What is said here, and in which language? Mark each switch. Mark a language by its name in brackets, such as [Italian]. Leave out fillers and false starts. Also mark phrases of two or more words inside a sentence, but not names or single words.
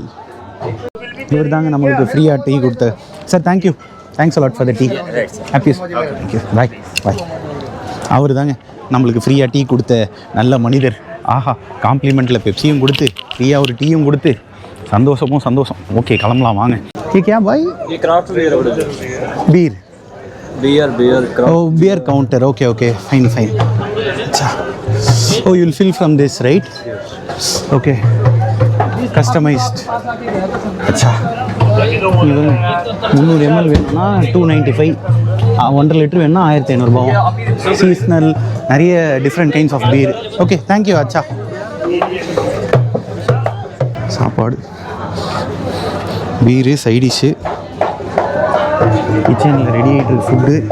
[Tamil] இவர் தாங்க நம்மளுக்கு ஃப்ரீயாக டீ கொடுத்த சார். [English] thank you, thanks a lot for the tea, happy, thank you, bye bye. [Tamil] அவர் தாங்க நம்மளுக்கு ஃப்ரீயாக டீ கொடுத்த நல்ல மனிதர். ஆஹா, காம்ப்ளிமெண்ட்டில் பெப்சியும் கொடுத்து ஃப்ரீயாக ஒரு டீயும் கொடுத்து சந்தோஷமும் சந்தோஷம். ஓகே கிளம்பலாம் வாங்க. [Hindi] क्या भाई? ये [English] craft beer beer beer beer oh beer counter, okay fine अच्छा, oh you'll fill from this right? okay customized [Tamil] अच्छा, 300 ml வேணும்னா 295, 1.5 லிட்டர் வேணும்னா 1500 ரூபாய். சீஸ்னல் நிறைய [English] different kinds of beer. okay thank you. [Tamil] அச்சா, சாப்பாடு, பீரு, சைடிஷ்ஷு, கிச்சனில் ரெடி ஆகிட்டு இருக்கு ஃபுட்டு.